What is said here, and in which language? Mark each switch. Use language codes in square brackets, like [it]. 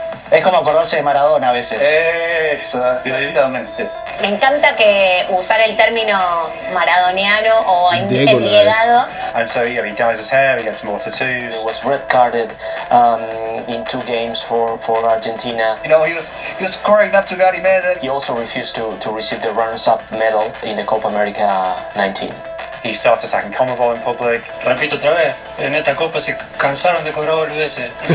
[es] Es como acordarse de Maradona a veces. Definitivamente. Me encanta que usar el término maradoniano o endegado. [en] And so he dyes his hair, he gets more tattoos. He was red carded in 2 games for Argentina. You know, he was scoring up to Gary Medel. He also refused to receive the runners-up medal in the Copa America 19. He starts attacking Conmebol in public. [es] Repito otra vez, en esta copa se cansaron de cobrar boludeces.